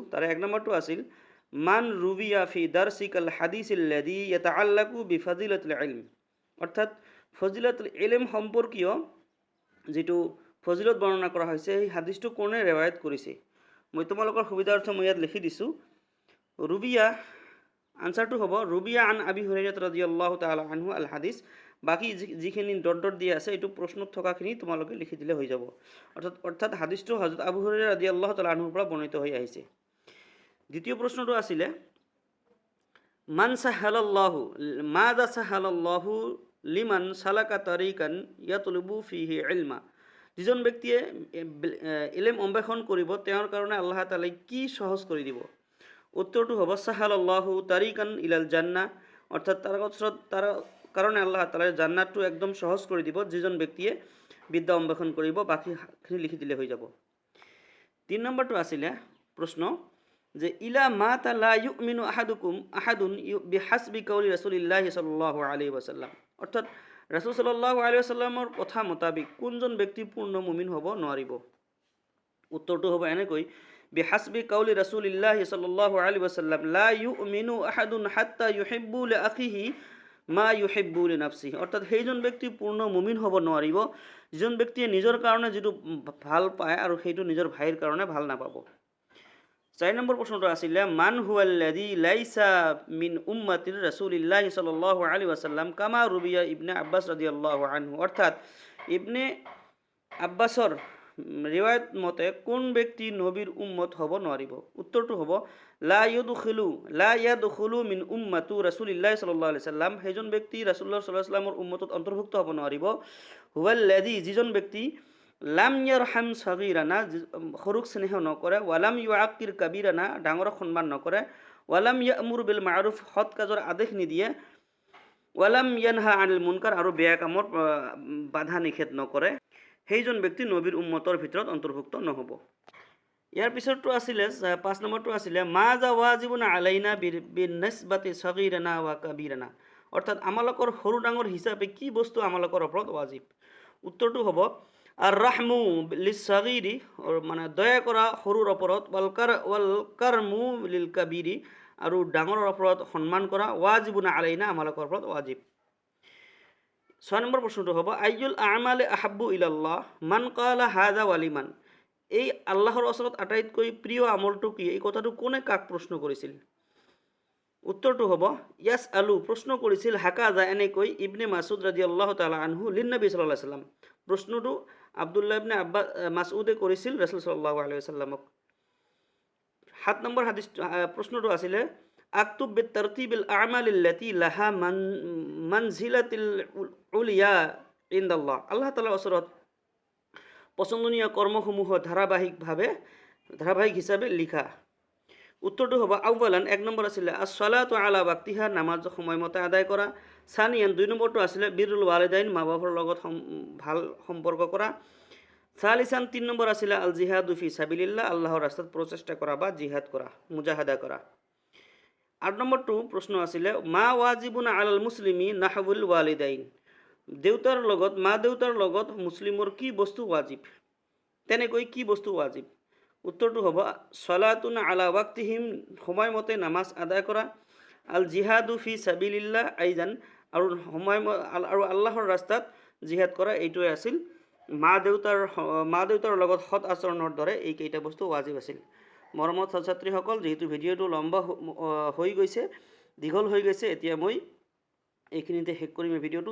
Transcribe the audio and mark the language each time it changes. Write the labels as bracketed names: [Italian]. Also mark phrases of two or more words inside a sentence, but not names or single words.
[Assamese] তাৰে 1 নম্বৰটো আছিল [Arabic] من روي في درسك الحديث الذي يتعلق بفضيلة العلم, [Assamese] অৰ্থাৎ [Arabic] فضيلة العلم [Assamese] সম্পৰ্কীয় যিটো ফজিলত বৰ্ণনা কৰা হৈছে, সেই হাদিছটো কোনে ৰেৱায়ত কৰিছে? মই তোমালোকৰ সুবিধাৰ্থে মই ইয়াত লিখি দিছোঁ। [Arabic] ৰুবিয়া [Assamese] আনসাৰটো হ'ব [Arabic] روي عن أبي هريرة رضي الله تعالى عنه الحديث. [Assamese] বাকী যিখিনি ডট দিয়া আছে এইটো প্ৰশ্নত থকাখিনি তোমালোকে লিখি দিলে হৈ যাব। অৰ্থাৎ হাদিছটো হযৰত আবু হুৰাইৰা [Arabic] رضي الله تعالى عنه [Assamese] পৰা বৰ্ণিত হৈ আহিছে। দ্বিতীয় প্ৰশ্নটো আছিলে [Arabic] من سهل الله ماذا سهل الله لمن سلك طريقا يطلب فيه علما. [Assamese] যিজন ব্যক্তিয়ে ইলম অন্বেষণ কৰিব তেওঁৰ কাৰণে আল্লাহ তাআলাই কি সহজ কৰি দিব? উত্তৰটো হ'ব [Arabic] سهل الله طريقا إلى الجنة. [Assamese] অৰ্থাৎ তাৰ কাৰণে আল্লাহ তাআলাই জান্নাতটো একদম সহজ কৰি দিব যিজন ব্যক্তিয়ে বিদ্যা অন্বেষণ কৰিব। বাকীখিনি লিখি দিলে হৈ যাব। 3 নম্বৰটো আছিলে প্ৰশ্ন যে [Arabic] إلى ما لا يؤمن أحد بحسب قول رسول الله صلى الله عليه وسلم. [Assamese] অৰ্থাৎ ৰাসূল [Arabic] صلى الله عليه وسلم [Assamese] কথা মতাবিক কোনজন ব্যক্তি পূৰ্ণ মুমিন হ'ব নোৱাৰিব? উত্তৰটো হ'ব এনেকৈ [Arabic] بحسب قول رسول الله صلى الله عليه وسلم لا يؤمن أحد حتى يحب لأخيه ما يحب لنفسه. [Assamese] অৰ্থাৎ সেইজন ব্যক্তি পূৰ্ণ মুমিন হ'ব নোৱাৰিব যিজন ব্যক্তিয়ে নিজৰ কাৰণে যিটো ভাল পায় আৰু সেইটো নিজৰ ভাইৰ কাৰণে ভাল নাপাব। [Arabic] 4 নম্বৰ [Assamese] প্ৰশ্নটো আছিলে [Arabic] من هو الذي ليس من أمة رسول الله صلى الله عليه وسلم كما روي ابن عباس رضي الله عنه. [Assamese] অৰ্থাৎ ইবনে আব্বাছৰ ৰিৱায়াত মতে কোন ব্যক্তি নবীৰ উম্মত হ'ব নোৱাৰিব? উত্তৰটো হ'ব [Arabic] لا يدخل من أمة رسول الله صلى الله عليه وسلم. [Assamese] সেইজন ব্যক্তি ৰাসূলুল্লাহ [Arabic] صلى الله عليه وسلم [Assamese] উম্মতত অন্তৰ্ভুক্ত হ'ব নোৱাৰিব। হুৱাল্লাযী যিজন ব্যক্তি [Arabic] لم يرحم صغيرنا [Assamese] সৰুক স্নেহ নকৰে, [Arabic] ولم يوقر كبيرنا [Assamese] ডাঙৰক সন্মান নকৰে, [Arabic] ولم يأمر بالمعروف [Assamese] সৎ কাজৰ আদেশ নিদিয়ে, [Arabic] ولم ينه عن المنكر [Assamese] আৰু বেয়া কামৰ বাধা নিষেধ নকৰে, সেইজন ব্যক্তি নবীৰ উম্মতৰ ভিতৰত অন্তৰ্ভুক্ত নহ'ব। ইয়াৰ পিছৰটো আছিলে 5 নম্বৰটো আছিলে [Arabic] ماذا واجب علينا بالنسبة صغيرنا وكبيرنا. [Assamese] অৰ্থাৎ আমালোকৰ সৰু ডাঙৰ হিচাপে কি বস্তু আমালোকৰ ওপৰত ৱাজিব? উত্তৰটো হ'ব [Arabic] الرحمة للصغير [Assamese] মানে দয়া কৰা সৰুৰ ওপৰত, [Arabic] والكرم للكبير [Assamese] আৰু ডাঙৰৰ ওপৰত সন্মান কৰা, [Arabic] واجب علينا [Assamese] আমালোকৰ ওপৰত ৱাজিব। [Arabic] 6 [Assamese] নম্বৰ প্ৰশ্নটো হ'ব [Arabic] أي الأعمال أحب إلى الله من قال هذا ولمن. [Assamese] এই আল্লাহৰ ওচৰত আটাইতকৈ প্ৰিয় আমলটো কি? এই কথাটো কোনে কাক প্ৰশ্ন কৰিছিল? উত্তৰটো হ'ব ইয়াস আলু প্ৰশ্ন কৰিছিল হাকাজা এনেকৈ ইবনে মাসুদ [Arabic] رضي الله تعالى عنه للنبي صلى الله عليه وسلم. [Assamese] প্ৰশ্নটো আব্দুল্লাহ ইবনে মাসউদে কৰিছিল ৰাসূল [Arabic] صلى الله عليه وسلم. 7 [Assamese] নম্বৰ হাদিস প্ৰশ্নটো আছিলে [Arabic] اكتب بترتيب الأعمال التي لها المنزلة العليا عند الله. [Assamese] আল্লাহ তাআলাৰ ওচৰত পছন্দনীয় কৰ্মসমূহ ধাৰাবাহিক হিচাপে লিখা। উত্তৰটো হ'ব আউৱালান 1 নম্বৰ আছিলে [Arabic] الصلاة على وقتها [Assamese] নামাজ সময়মতে আদায় কৰা। সানিয়ান 2 নম্বৰটো আছিলে [Arabic] بر الوالدين [Assamese] মা বাপৰ লগত ভাল সম্পৰ্ক কৰা। সালিসান 3 নম্বৰ আছিলে [Arabic] الجهاد في سبيل الله [Assamese] আল্লাহৰ ৰাস্তাত প্ৰচেষ্টা কৰা বা জিহাদ কৰা মুজাহাদা কৰা। [Arabic] 8 [Assamese] নম্বৰটো প্ৰশ্ন আছিলে [Arabic] ما واجب على المسلم نحو الوالدين. [Assamese] মা দেউতাৰ লগত মুছলিমৰ কি বস্তু ৱাজিব? তেনেকৈ কি বস্তু ৱাজিব? উত্তৰটো হ'ব [Arabic] صلاة على وقتهم [Assamese] সময়মতে নামাজ আদায় কৰা, [Arabic] الجهاد في سبيل الله أيضا [Assamese] আৰু আল্লাহৰ ৰাস্তাত জিহাদ কৰা। এইটোৱে আছিল মা দেউতাৰ লগত সৎ আচৰণৰ দৰে এই কেইটা বস্তু ৱাজিব আছিল। মৰমৰ ছাত্ৰ ছাত্ৰীসকল, যেহেতু ভিডিঅ'টো লম্বা হৈ গৈছে, দীঘল হৈ গৈছে, এতিয়া মই এইখিনিতে শেষ কৰিম ভিডিঅ'টো।